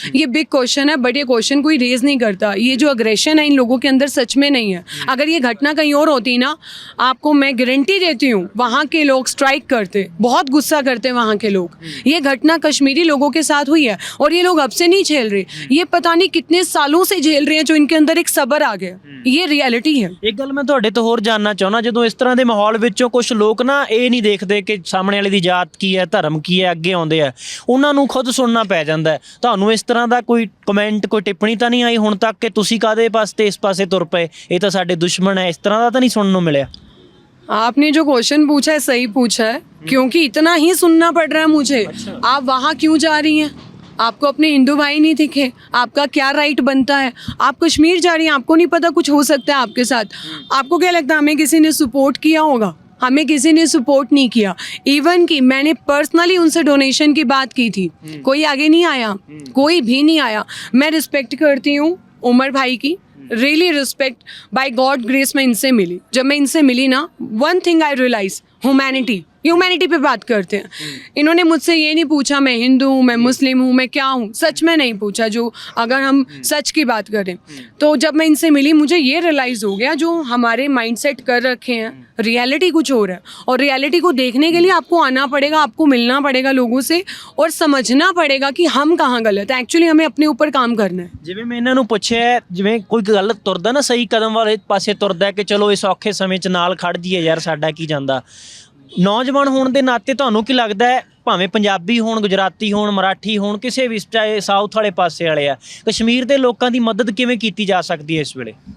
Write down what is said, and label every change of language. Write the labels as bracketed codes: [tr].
[hi] ये big question है, but ये क्वेश्चन कोई रेज नहीं करता। ये जो अग्रेशन है इन लोगों के अंदर सच में नहीं है। अगर ये घटना कहीं और होती ना, आपको मैं गारंटी देती हूँ वहाँ के लोग स्ट्राइक करते, बहुत गुस्सा करते वहाँ के लोग। ये घटना कश्मीरी लोगों के साथ हुई है, और ये लोग अब से नहीं झेल रहे, ये पता नहीं कितने सालों से झेल रहे हैं, जो इनके अंदर एक सब्र आ गया। ये रियलिटी है। [pa] एक गल मैं ਤੁਹਾਡੇ ਤੋਂ ਹੋਰ ਜਾਨਣਾ ਚਾਹੁੰਦਾ, ਜਦੋਂ ਇਸ ਤਰ੍ਹਾਂ ਦੇ ਮਾਹੌਲ ਵਿੱਚੋਂ ਕੁਝ ਲੋਕ ਨਾ ਇਹ ਨਹੀਂ ਦੇਖਦੇ ਕਿ ਸਾਹਮਣੇ ਵਾਲੇ ਦੀ ਜਾਤ ਕੀ ਹੈ, ਧਰਮ ਕੀ ਹੈ, ਅੱਗੇ ਆਉਂਦੇ ਆ, ਉਹਨਾਂ ਨੂੰ ਖੁਦ ਸੁਣਨਾ ਪੈ ਜਾਂਦਾ ਹੈ। ਤੁਹਾਨੂੰ ਇਸ ਤਰ੍ਹਾਂ ਦਾ ਕੋਈ ਕਮੈਂਟ, ਕੋਈ ਟਿੱਪਣੀ ਤਾਂ ਨਹੀਂ ਆਈ ਹੁਣ ਤੱਕ ਕਿ ਤੁਸੀਂ ਕਾਹਦੇ ਪਾਸੇ ਇਸ ਪਾਸੇ ਤੁਰ ਪਏ, ਇਹ ਤਾਂ ਸਾਡੇ ਦੁਸ਼ਮਣ ਹੈ, ਇਸ ਤਰ੍ਹਾਂ ਦਾ ਤਾਂ [hi] नहीं सुनने मिले? आपने जो क्वेश्चन पूछा है सही पूछा है, क्योंकि इतना ही सुनना पड़ रहा है मुझे। आप वहाँ क्यों जा रही हैं? आपको अपने हिंदू भाई नहीं दिखे? आपका क्या राइट बनता है? आप कश्मीर जा रही हैं, आपको नहीं पता कुछ हो सकता है आपके साथ? आपको क्या लगता है हमें किसी ने सपोर्ट किया होगा? हमें किसी ने सपोर्ट नहीं किया। इवन कि मैंने पर्सनली उनसे डोनेशन की बात की थी, कोई आगे नहीं आया, कोई भी नहीं आया। मैं रिस्पेक्ट करती हूँ उमर भाई की, really respect, [en] by god grace [hi] मैं इनसे मिली। जब मैं इनसे मिली ना, [en] one thing I realize, [hi] humanity पे बात करते हैं। इन्होंने मुझसे ये नहीं पूछा मैं हिंदू हूँ, मैं मुस्लिम हूँ, मैं क्या हूँ, सच में नहीं पूछा। जो अगर हम सच की बात करें तो जब मैं इनसे मिली मुझे ये रियलाइज़ हो गया, जो हमारे माइंडसेट कर रखे हैं, रियलिटी कुछ और है। और रियलिटी को देखने के लिए आपको आना पड़ेगा, आपको मिलना पड़ेगा लोगों से और समझना पड़ेगा कि हम कहाँ गलत है। एक्चुअली हमें अपने ऊपर काम करना है। [pa] ਜਿਵੇਂ ਮੈਂ ਇਹਨਾਂ ਨੂੰ ਪੁੱਛਿਆ, ਜਿਵੇਂ ਕੋਈ ਗਲਤ ਤੁਰਦਾ ਨਾ, ਸਹੀ ਕਦਮ ਵਾਲੇ ਪਾਸੇ ਤੁਰਦਾ ਕਿ ਚਲੋ ਇਸ ਔਖੇ ਸਮੇਂ 'ਚ ਨਾਲ ਖੜ ਜੀਏ ਯਾਰ, ਸਾਡਾ ਕੀ ਜਾਂਦਾ। ਨੌਜਵਾਨ ਹੋਣ ਦੇ ਨਾਤੇ ਤੁਹਾਨੂੰ ਕੀ ਲੱਗਦਾ ਹੈ, ਭਾਵੇਂ ਪੰਜਾਬੀ ਹੋਣ, ਗੁਜਰਾਤੀ ਹੋਣ, ਮਰਾਠੀ ਹੋਣ, ਕਿਸੇ ਵੀ ਚਾਹੇ ਸਾਊਥ ਵਾਲੇ ਪਾਸੇ ਵਾਲੇ ਆ, ਕਸ਼ਮੀਰ ਦੇ ਲੋਕਾਂ ਦੀ ਮਦਦ ਕਿਵੇਂ ਕੀਤੀ ਜਾ ਸਕਦੀ ਹੈ ਇਸ ਵੇਲੇ?